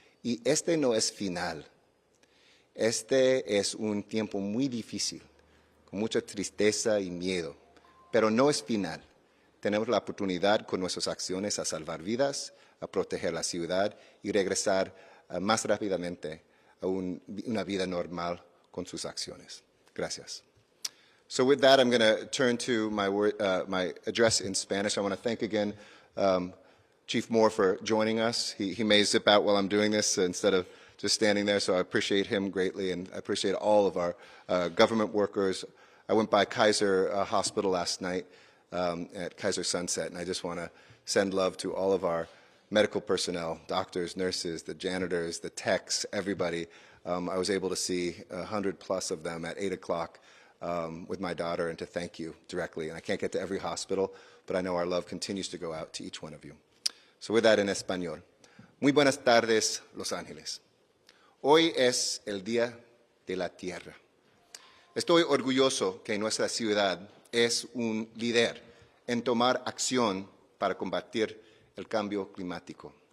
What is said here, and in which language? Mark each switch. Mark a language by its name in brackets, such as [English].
[Spanish] Y este no es final. Este es un tiempo muy difícil, con mucha tristeza y miedo, pero no es final. Tenemos la oportunidad con nuestras acciones a salvar vidas, a proteger la ciudad y regresar más rápidamente a una vida normal con sus acciones. Gracias. [English] So with that, I'm going to turn to my address in Spanish. I want to thank again Chief Moore for joining us. He may zip out while I'm doing this instead of just standing there, so I appreciate him greatly, and I appreciate all of our government workers. I went by Kaiser Hospital last night at Kaiser Sunset, and I just want to send love to all of our medical personnel, doctors, nurses, the janitors, the techs, everybody. I was able to see 100 plus of them at 8 o'clock with my daughter and to thank you directly. And I can't get to every hospital, but I know our love continues to go out to each one of you. So with that in español. [Spanish] Muy buenas tardes, Los Ángeles. Hoy es el Día de la Tierra. Estoy orgulloso que nuestra ciudad es un líder en tomar acción para combatir el cambio climático.